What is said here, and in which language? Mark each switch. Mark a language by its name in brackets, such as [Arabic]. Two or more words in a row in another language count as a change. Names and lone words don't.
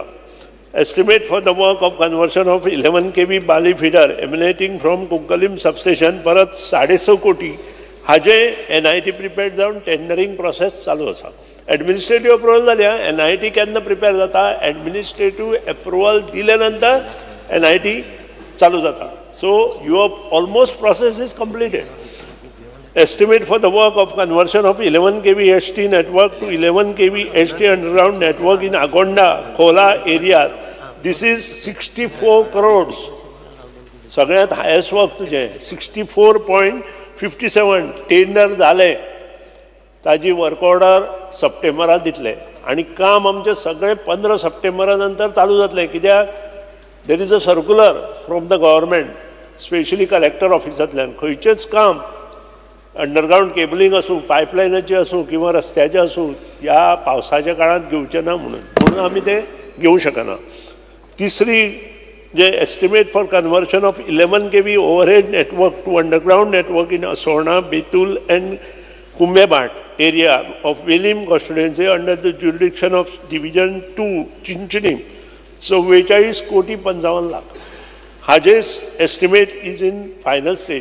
[English] Estimate for the work of conversion of 11 kV Bali feeder emanating from Cuncolim substation [Konkani] परत 6.5 कोटी हाजे [English] NIT prepared जावन tendering process [Konkani] चालू आसा. [English] administrative approval [Konkani] जाल्या NIT केन्ना प्रिपेअर जाता [English] administrative approval [Konkani] दिले नंतर NIT चालू जाता. [English] So your almost process is completed. Estimate for the work of conversion of 11 kV ST network to 11 kV ST underground network in Agonda, Khola area. This is 64 crores. [Konkani] सगळ्यात [English] highest work [Konkani] तुझे 64.57 टेंडर जाले ताजी [English] work order [Konkani] सप्टेंबरात दितले आणि काम आमचे सगळे 15 सप्टेंबरा नंतर चालू जातले. कित्याक [English] there is a circular from the government specially collector [Konkani] ऑफिसांतल्यान खंयचेच काम [English] underground cabling [Konkani] असू पायपलायनाचे असू किंवा रस्त्याचे असू या पावसाच्या काळात घेवचे ना म्हणून आम्ही ते घेऊ शकना. तिसरी जे [English] estimate for conversion of 11 kV overhead network to underground network in Assolna Betul and Kumbhebhat area of Velim constituency under the jurisdiction of Division 2 Chinchinim 44,55,00,000. हाजे estimate is in final stage.